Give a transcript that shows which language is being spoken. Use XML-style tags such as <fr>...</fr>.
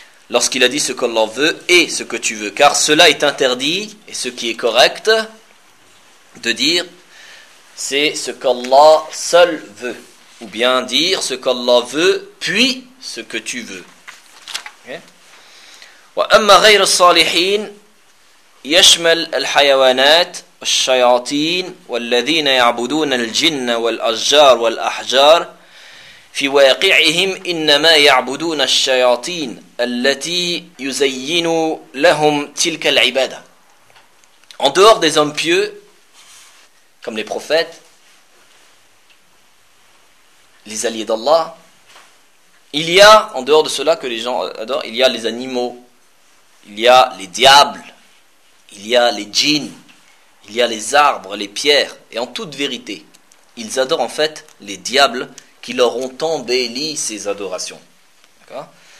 <fr>Lorsqu'il a dit ce qu'Allah veut et ce que tu veux. Car cela est interdit, et ce qui est correct de dire, c'est ce qu'Allah seul veut. Ou bien dire ce qu'Allah veut, puis ce que tu veux.</fr> <ar>وَأَمَّا غَيْرَ الصَّالِحِينَ يَشْمَلَ الْحَيَوَانَاتِ وَالشَّيَاطِينَ وَالَّذِينَ يَعْبُدُونَ الْجِنَّ وَالْأَشْجَارِ وَالْأَحْجَارِ في واقعهم إنما يعبدون الشياطين التي يزين لهم تلك العبادة.</ar> <fr>En dehors des hommes pieux, comme les prophètes, les alliés d'Allah, il y a, en dehors de cela que les gens adorent, il y a les animaux, il y a les diables, il y a les djinns, il y a les arbres, les pierres, et en toute vérité, ils adorent en fait les diables qui leur ont embelli ces adorations. D'accord ?</fr>